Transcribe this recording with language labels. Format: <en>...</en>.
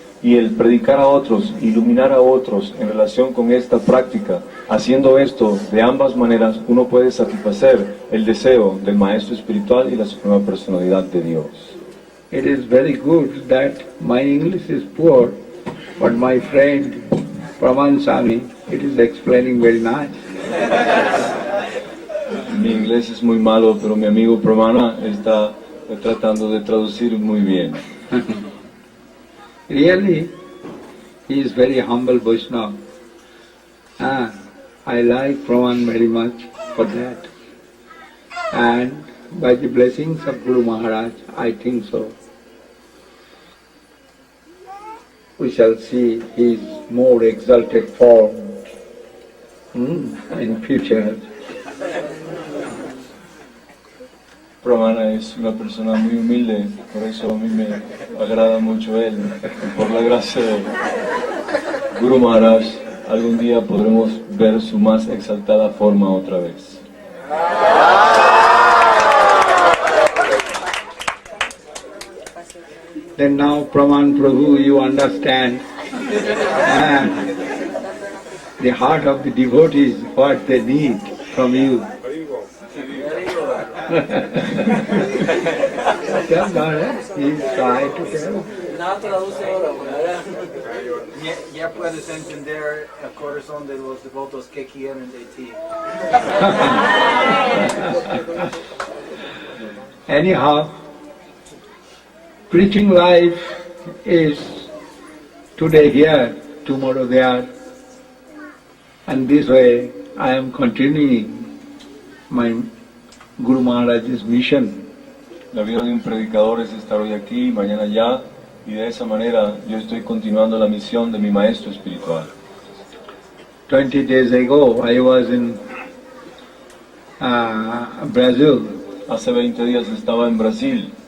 <es>Y el predicar a otros, iluminar a otros en relación con esta práctica, haciendo esto de ambas maneras, uno puede satisfacer el deseo del Maestro Espiritual y la Suprema Personalidad de Dios.</es> <en>It is very good that my English is poor, but my friend Praman Swami, it is explaining very nice.</en> <es>Mi inglés es muy malo, pero mi amigo Pramana está tratando de traducir muy bien.</es> <en>Really, he is very humble Vaishnava. I like Praman very much for that. And by the blessings of Guru Maharaj, I think so. We shall see his more exalted form in future.</en> <es>Pramana es una persona muy humilde, por eso a mí me agrada mucho él. Por la gracia de Guru Maharaj, algún día podremos ver su más exaltada forma otra vez.</es> <en>Then now, Praman Prabhu, you understand the heart of the devotees, what they need from you. Tell Maharaj, he's trying to tell.</en> <es>Ya puedes entender el corazón de los devotos que quieren de ti.</es> <en>Anyhow, preaching life is today here, tomorrow there, and this way I am continuing my Guru Maharaj's mission.</en> <es>La vida de un predicador es estar hoy aquí, mañana allá, y de esa manera yo estoy continuando la misión de mi maestro espiritual.</es> <en>20 days ago I was in Brazil.</en> <es>Hace 20 días estaba en Brasil,</es>